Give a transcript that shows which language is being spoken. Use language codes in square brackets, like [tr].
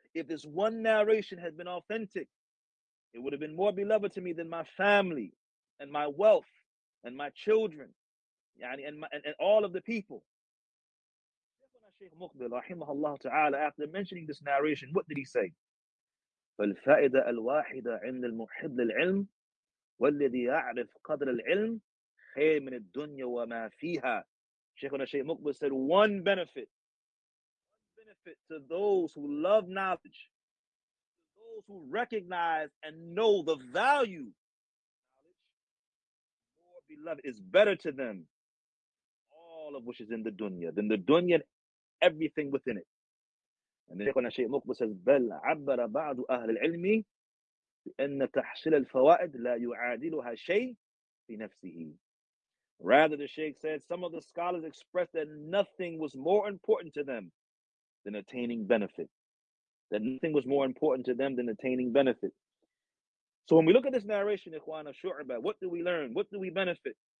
[en] If this one narration had been authentic, it would have been more beloved to me than my family and my wealth and my children and all of the people. Shaykh Muqbil, rahimahullah ta'ala, after mentioning this narration, what did he say? [ar] فالفائدة الواحدة عند المحب للعلم والذي يعرف قدر العلم خير من الدنيا وما فيها. [en] Shaykhuna Shaykh Muqbil said, one benefit to those who love knowledge, to those who recognize and know the value of knowledge, more beloved, is better to them, all of which is in the dunya, than the dunya and everything within it. And Shaykhuna Shaykh Muqbil says, [ar] بل عبر بعض أهل العلم بأن تحصيل الفوائد لا يعادلها شيء في نفسه. [en] Rather, the Shaykh said, some of the scholars expressed that nothing was more important to them than attaining benefit. That nothing was more important to them than attaining benefit. So when we look at this narration, Ikhwan of Shu'ba, what do we learn? What do we benefit?